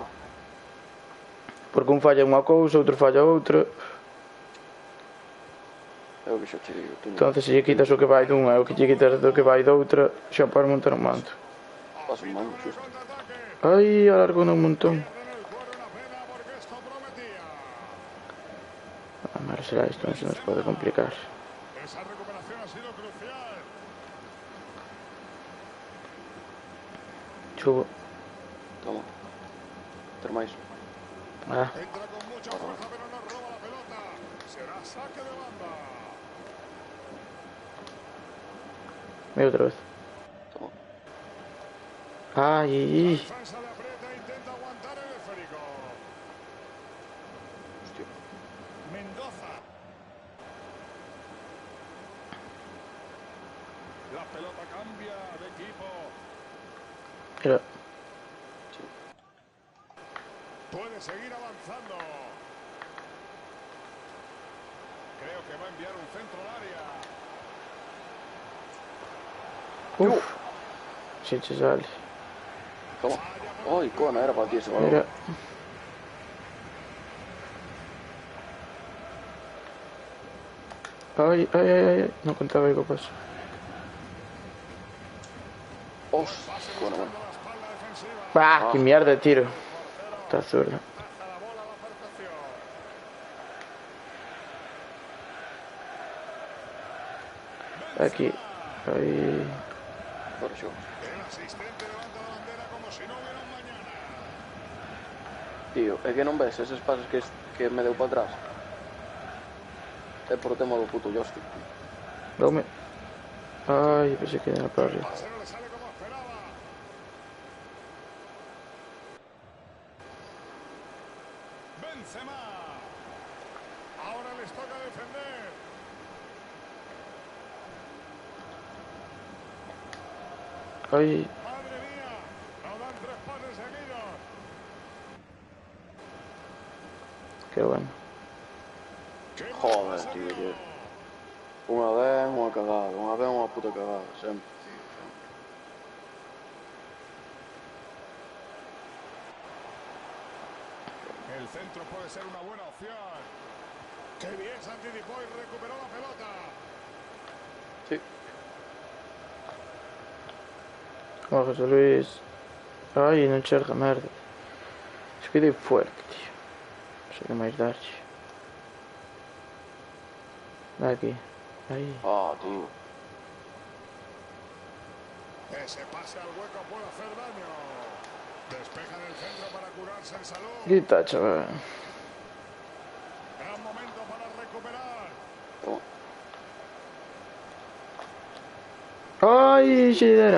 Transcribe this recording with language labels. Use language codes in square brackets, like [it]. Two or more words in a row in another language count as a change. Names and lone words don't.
[gl] Porque un falla unha cousa, outro falla outra, É o que xa che digo, tú non entonces se lle quitas o que vai dunha e o que lle quitas do que vai doutra, xa para montar un mando. vas un mando, xusto. Ai, alargou un montón. [es] En el cuero una pena porque esto prometía. [gl] A ver, será isto, non se nos pode complicar. [es] Esa recuperación ha sido crucial. Chubo. [gl] Toma. Ter máis. Ah, [es] Entra con mucha fuerza pero no roba la pelota. Será saque de banda. [gl] e outra vez. Toma. Ai, [es] Defensa le aprieta e intenta aguantar el esférico. Hostia. Mendoza. La pelota cambia de equipo. Mira. Puede seguir avanzando. Creo que va a enviar un centro al área. Uf. Sí, ci sale. Toma. Oh, icona, era para ti ese balón. Mira. Ay, ay, ay, ay. No contaba con paso. Bueno, bueno. ¡Bah! ¡Qué mierda de tiro! Está zurda. Aquí. Ahí. Por yo. El asistente levanta la bandera como si no hubiera un mañana. [gl] Tío, é que non ves eses pases que me deu para atrás. É por tema do puto joystick, tío. [es] Dame. Ay, pensé que era para El arriba. pase no le sale como esperaba. Benzema. Ahora les toca defender. Ay. Madre mía, no dan 3 pases seguidos. Qué bueno. ¡Qué mal Joder, pase tío, dio! que... [gl] Unha vez, unha cagada. Unha vez, unha puta cagada. Sempre, tío, sempre. [es] El centro puede ser una buena opción. ¡Qué bien se anticipó y recuperó la pelota! Sí. Oh, José Luis. Ay, [gl] non cerca, merda. Es que dei fuerte, tío. Non sei que máis darche. Da aquí. Aí. Ah, tío. [es] Ese pase al hueco puede hacer daño. Despejan el centro para curarse en salud. Grita, chaval. Gran momento para recuperar. Toma. [gl] Ay, xeidera.